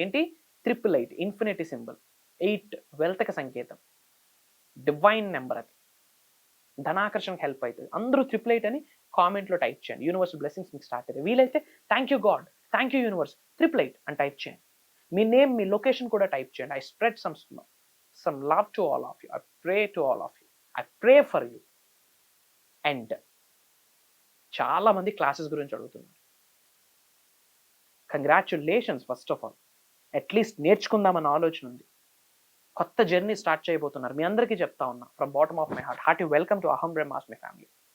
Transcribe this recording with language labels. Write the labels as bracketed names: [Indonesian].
[Telugu] ఏంటి 888? Infinity symbol, 8 వెల్త్కి సంకేతం, divine number, అది ధనాకర్షణకు హెల్ప్ అవుతుంది. అందరూ 888 అని కామెంట్లో టైప్ చేయండి. యూనివర్సల్ బ్లెస్సింగ్స్ మీకు స్టార్ట్ అవుతాయి. వీలైతే thank you God, thank you universe, 888 అని టైప్ చేయండి. మీ నేమ్, మీ లొకేషన్ కూడా టైప్ చేయండి. [English] I spread some love to all of you. I pray to all of you. I pray for you. [Telugu] And చాలా మంది classes గురించి అడుగుతున్నారు. [English] Congratulations first of all. [Telugu] At least నేర్చుకుందామన్న ఆలోచన ఉంది. కొత్త జర్నీ స్టార్ట్ చేయబోతున్నారు. మీ అందరికీ చెప్తా ఉన్నా [English] From bottom of my heart, hearty welcome to Aham Brahmasmi family.